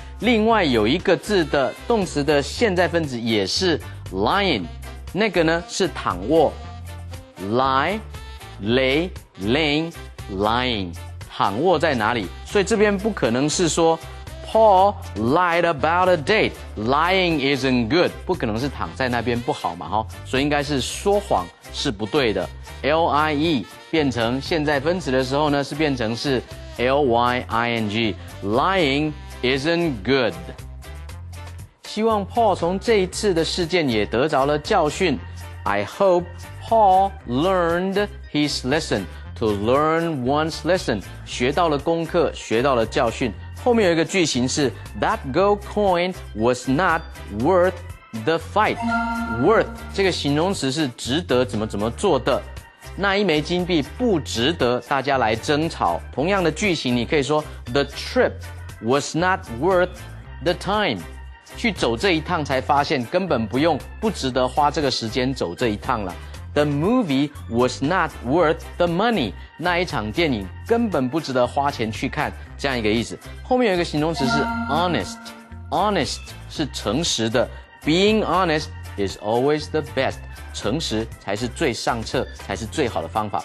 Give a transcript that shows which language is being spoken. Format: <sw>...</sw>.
<zh>另外有一个字的动词的现在分词也是 lying， 那个呢是躺卧 ，lie， lay， laying， lying， 躺卧在哪里？所以这边不可能是说</zh> <en>Paul lied about a date. Lying isn't good.</en> <zh>不可能是躺在那边不好嘛，哈，所以应该是说谎是不对的。 lie 变成现在分词的时候呢，是变成是 lying.</zh> <en>Lying isn't good.</en> <zh>希望 Paul 从这一次的事件也得着了教训。</zh> <en>I hope Paul learned his lesson. To learn one's lesson.</en> <zh>学到了功课，学到了教训。后面有一个句型是</zh> <en>That gold coin was not worth the fight.</en> <zh>Worth 这个形容词是值得怎么做的。那一枚金币不值得大家来争吵。同样的句型，你可以说</zh> <en>The trip was not worth the time.</en> <zh>去走这一趟才发现根本不值得花这个时间走这一趟了。</zh> <en>The movie was not worth the money.</en> <zh>那一场电影根本不值得花钱去看，这样一个意思。后面有一个形容词是 honest. Honest 是诚实的。</zh> <en>Being honest is always the best.</en> <zh>诚实才是最上策，才是最好的方法。</zh>